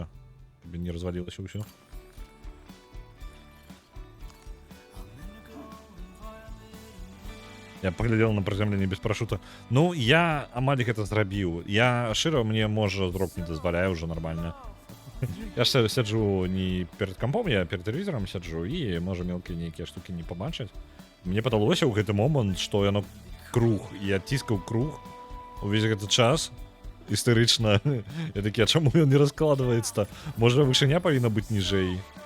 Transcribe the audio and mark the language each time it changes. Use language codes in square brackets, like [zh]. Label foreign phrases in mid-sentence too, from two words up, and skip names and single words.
[be] Каб не развалілася ўсё. Я паглядзел на прыземленне без парашута. Ну, я амаль гэта зрабіў. Я шчыра, мне, можа, зрок не дазваляе ўжо нармальна. Я ж сяджу не перед кампом, я перед тэлевізорам сяджу, і, можа, мелкія нейкія штукі не пабачаць. Мне падалося ў гэты момант, што яно круг. Я ціскаў круг увесь гэты час. Істэрычна. Я такі, а чаму ён не раскладваецца-то? Можа, вышыня павінна быць ніжэй.